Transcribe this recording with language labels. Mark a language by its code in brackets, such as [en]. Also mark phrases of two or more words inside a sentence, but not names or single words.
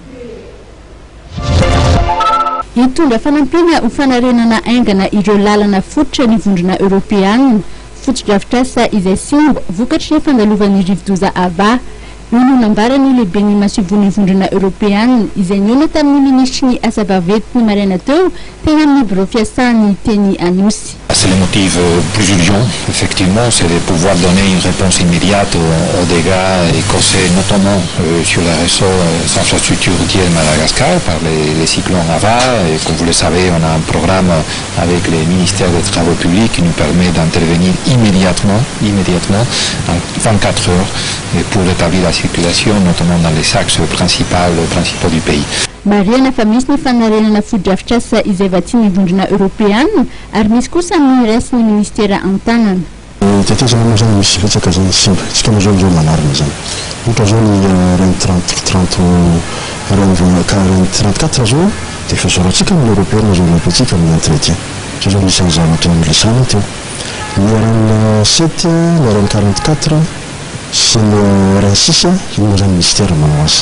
[mg] Itondra fanampiana ho fanarenana aingana ireo lalana fototra ny vondrona Europeanina foto-drafitrasa izay simba vokatry ny fandalovan'ny rivodoza ava io no nambarany lehibe ny masivony vondrona Europeanina izay niona tamin'ny ministry ny asa vaventy ny maraina teo teny amin'ny bureau fiasany teny Anosy. [fr] C'est le motif plus urgent, effectivement, c'est de pouvoir donner une réponse immédiate aux dégâts causés notamment sur les réseaux d'infrastructures routières de Madagascar par les cyclones Ava. Et comme vous le savez, on a un programme avec les ministères des Travaux publics qui nous permet d'intervenir immédiatement, en 24 heures, pour rétablir la circulation, notamment dans les axes principaux du pays. [mg] Mariana fa misy ny fanarenana foto-drafitrasa izay vatsiny vondrona Europeanina ary misy kosa amin'ny raisiny ministera an-tanana. Tetezana moa zany misy betsaka zany simba tsika moa zao manarina zany ohatra zao ny reine 34 zao dia efa zoratsika amin'ny Europeanina zao napetsika amin'ny entretien zao zao misy zavatra miresana teo ny reine 7 ny reine 44 sy ny reine 6 iny moa zany ministera manao asa.